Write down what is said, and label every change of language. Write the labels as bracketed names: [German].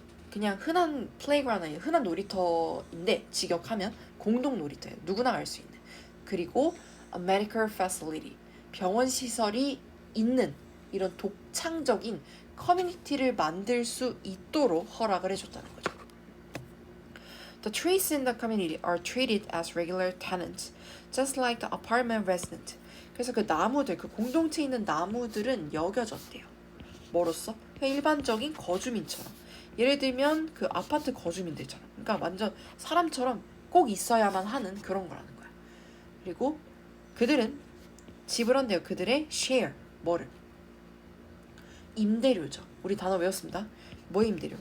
[Korean] 그냥 흔한 플레이그라운드 아니에요. 흔한 놀이터인데 직역하면 공동 놀이터예요. 누구나 갈 수 있는. 그리고 [English] a medical facility, [Korean] 병원 시설이 있는 이런 독창적인 커뮤니티를 만들 수 있도록 허락을 해줬다는 거죠. [English] The trees in the community are treated as regular tenants, just like the apartment resident. [Korean] 그래서 그 나무들, 그 공동체에 있는 나무들은 여겨졌대요. 뭐로써? 그냥 일반적인 거주민처럼. 예를 들면 그 아파트 거주민들처럼. 그러니까 완전 사람처럼 꼭 있어야만 하는 그런 거라는 거야. 그리고 그들은 집을 한대요. 그들의 share, 뭐를? 임대료죠. 우리 단어 외웠습니다. 뭐의 임대료?